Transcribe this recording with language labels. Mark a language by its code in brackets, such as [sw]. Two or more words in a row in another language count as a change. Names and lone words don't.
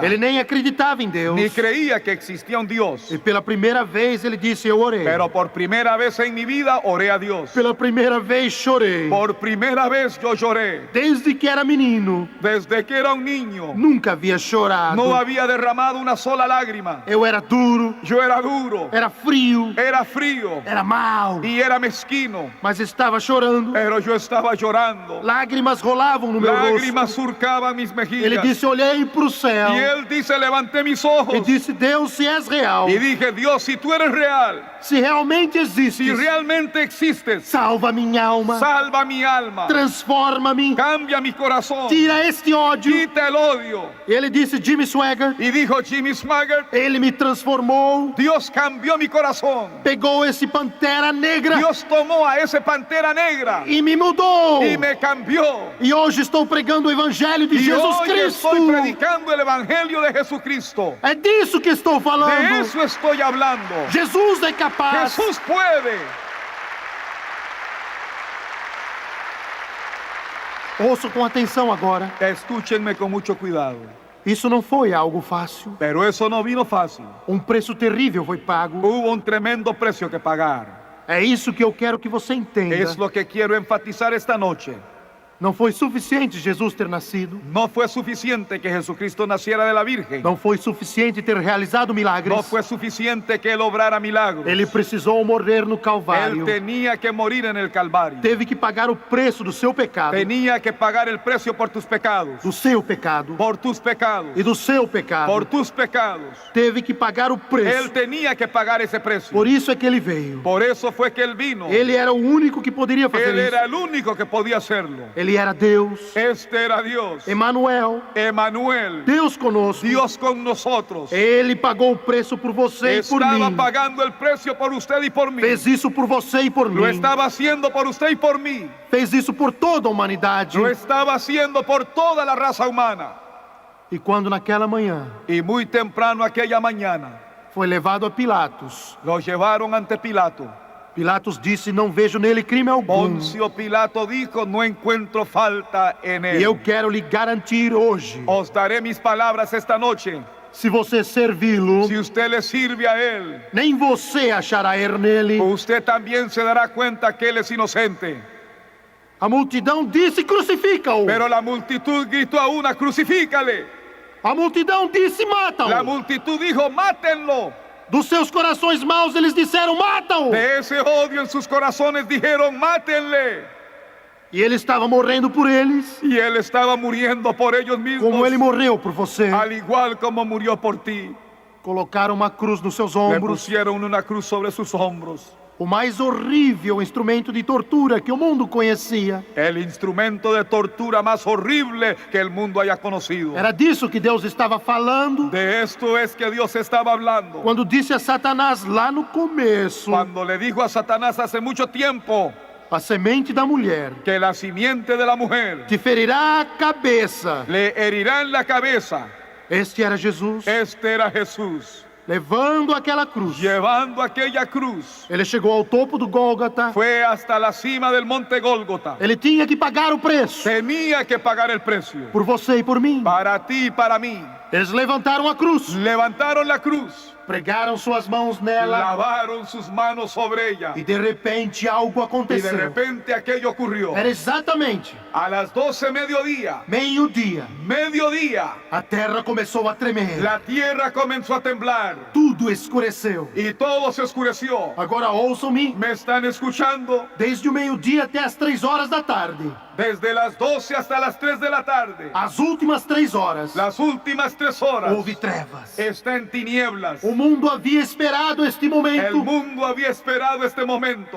[pt] Ele nem acreditava em Deus. [es] Ni creía que existía un Dios. [pt] E pela primeira vez ele disse: eu orei. [es] Pero por primera vez en mi vida oré a Dios. [pt] Pela primeira vez chorei. [es] Por primera vez yo lloré. [pt] Desde que era menino, [es] Desde que era un niño, [pt] nunca havia chorado. [es] no había derramado una sola lágrima. [pt] Eu era duro, [es] Yo era duro, [pt] era frio, [es] era frío [pt] era mau, [es] y era mezquino. [pt] mas estava chorando. [es] Pero yo estaba llorando. [pt] Lágrimas rolavam no meu [es] Lágrimas [pt] rosto. [es] surcaban mis mejillas. [pt] Ele disse: olhei para o céu [es] Y él dice, levanté mis ojos. [pt] e disse: Deus, se és real, [es] Y dije, Dios, si tú eres real, [pt] se realmente [es] si [pt] existes, [es] realmente existes, [pt] salva minha alma, [es] salva mi alma, [pt] transforma-me, [es] cambia mi corazón, [pt] tira este ódio. [es] quita el odio. [pt] Ele disse: Jimmy Swaggart, [es] Y dijo Jimmy Swaggart, [pt] ele me transformou, [es] Dios cambió mi corazón. [pt] pegou esse pantera negra [es] Dios tomó a ese pantera negra [pt] e me mudou. [es] y me cambió. [pt] E hoje estou pregando o Evangelho de [es] Y [pt] Jesus [es] hoy [pt] Cristo. [es] estoy predicando el evangelio de Jesucristo. [pt] É disso que estou [es] De [pt] falando. [es] eso estoy hablando. [pt] Jesus é capaz. [es] Jesús puede. [pt] Ouça com atenção agora. [es] Escúchenme con mucho cuidado. [pt] Isso não foi algo fácil. [es] Pero eso no vino fácil. [pt] Preço terrível foi pago. [es] Hubo un tremendo precio que pagar. [pt] É isso que eu quero que você entenda. [es] Es lo que quiero enfatizar esta noche. [pt] Não foi suficiente Jesus ter nascido. [es] No fue suficiente que Jesucristo naciera de la Virgen. [pt] Não foi suficiente ter realizado milagres. [es] No fue suficiente que Él obrara milagros. [pt] Ele precisou morrer no Calvário. [es] Él tenía que morir en el Calvario. [pt] Teve que pagar o preço do seu pecado. [es] Tenía que pagar el precio por tus pecados. [pt] Do seu pecado. [es] Por tus pecados. [pt] E do seu pecado. [es] Por tus pecados. [pt] Teve que pagar o preço. [es] Él tenía que pagar ese precio. [pt] Por isso é que ele veio. [es] Por eso fue que Él vino. [pt] Ele era o único que poderia fazer [es] Él [pt] isso. [es] era el único que podía hacerlo. [pt] Ele era Deus. [es] Este era Dios. [pt] Emanuel. [es] Emanuel. [pt] Deus conosco. [es] Dios con nosotros. [pt] Ele pagou o preço por você e por [es] Estaba [pt] mim. [es] pagando el precio por usted y por mí. [pt] Fez isso por você e por [es] Lo [pt] mim. [es] estaba haciendo por usted y por mí. [pt] Fez isso por toda a humanidade. [es] Lo estaba haciendo por toda la raza humana. [pt] E quando naquela manhã [es] Y muy temprano aquella mañana [pt] foi levado a Pilatos, [es] lo llevaron ante Pilato. [pt] Pilatos disse: não vejo nele crime algum. [es] Poncio Pilato dijo: no encuentro falta en [pt] E eu [es] él. [pt] quero lhe garantir hoje, [es] Os daré mis palabras esta noche. [pt] se você servi-lo, [es] Si usted le sirve a él, [pt] nem você achará erro nele. [es] usted también se dará cuenta que él es inocente. [pt] A multidão disse: crucifica-o. [es] Pero la multitud gritó a una: crucifícale. [pt] A multidão disse: [es] La [pt] mata-o. [es] multitud dijo: mátenlo. [pt] Dos seus corações maus eles disseram: mata-o. [es] De ese odio en sus corazones dijeron: mátenle. [pt] E ele estava morrendo por eles, [es] Y él estaba muriendo por ellos mismos, [pt] como ele morreu por você. [es] al igual como murió por ti. [pt] Colocaram uma cruz nos seus [es] Le [pt] ombros, [es] pusieron una cruz sobre sus hombros. [pt] o mais horrível instrumento de tortura que o mundo conhecia. [es] El instrumento de tortura más horrible que el mundo haya conocido. [pt] Era disso que Deus estava falando [es] De esto es que Dios estaba hablando. [pt] quando disse a Satanás lá no começo: [es] Cuando le dijo a Satanás hace mucho tiempo [pt] a semente da mulher [es] que la simiente de la mujer [pt] te ferirá a cabeça. [es] le herirá en la cabeza. [pt] Este era Jesus, [es] Este era Jesús, [pt] levando aquela cruz. [es] llevando aquella cruz. [pt] Ele chegou ao topo do Gólgota. [es] Fue hasta la cima del monte Gólgota. [pt] Ele tinha que pagar o preço [es] Tenía que pagar el precio. [pt] por você e por mim. [es] Para ti y para mí. [pt] Eles levantaram a cruz, [es] Levantaron la cruz. [pt] pregaram suas mãos nela [es] Lavaron sus manos sobre ella. [pt] e de repente algo [es] Y de [pt] aconteceu. [es] repente aquello ocurrió. [pt] Era exatamente [es] A las 12 mediodía. [pt] meio-dia. [es] Mediodía. [pt] A terra começou a tremer. [es] La tierra comenzó a temblar. [pt] Tudo escureceu. [es] Y todo se oscureció. [pt] Agora ouçam-me. [es] ¿Me están escuchando? [pt] Desde o meio-dia até as 3 horas da tarde. [es] Desde las 12 hasta las 3 de la tarde. [pt] As últimas 3 horas. [es] Las últimas 3 horas. [pt] Houve trevas. [es] Está en tinieblas. [pt] O mundo havia esperado este [es] El [pt] momento. [es] mundo había esperado este momento.